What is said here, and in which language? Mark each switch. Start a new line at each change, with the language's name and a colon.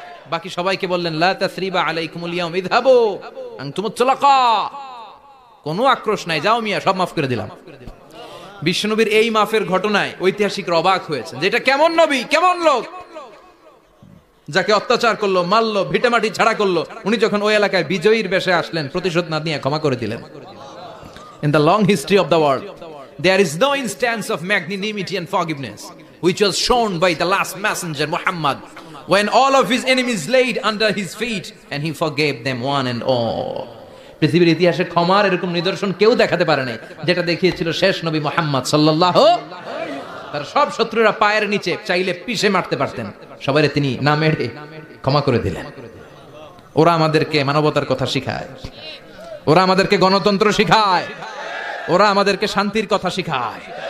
Bangla: বাকি সবাইকে বললেন
Arabic: লা তাসরিবা আলাইকুমুল ইয়াউম ইযহাবু আনতুমুত তুলাকা,
Bangla: কোনো আক্রোশ নাই, যাও মিয়া, সব মাফ করে দিলাম। বিশ্বনবীর এই মাফের ঘটনায় ঐতিহাসিকরা অবাক হয়েছে যে এটা কেমন নবী, কেমন লোক, যাকে অত্যাচার করলো, মারলো, ভিটামাটি ছাড়া করলো, উনি যখন ওই এলাকায় বিজয়ীর বেশে আসলেন, প্রতিশোধ না নিয়ে ক্ষমা করে দিলেন।
English: In the long history of the world, there is no instance of magnanimity and forgiveness which was shown by the last messenger Muhammad, when all of his enemies laid under his feet and he forgave them one and all.
Bangla: পৃথিবীর ইতিহাসে ক্ষমার এরকম নিদর্শন কেউ দেখাতে পারে নাই, যেটা দেখিয়েছিল শেষ নবী মুহাম্মদ সাল্লাল্লাহু। তার সব শত্রুরা পায়ের নিচে চাইলে পিষে মারতে পারতেন, সবাইরে তিনি না মেরে ক্ষমা করে দিলেন। ওরা আমাদেরকে মানবতার কথা শিখায়, ওরা আমাদেরকে গণতন্ত্র শিখায়, ওরা আমাদেরকে শান্তির কথা শিখায়।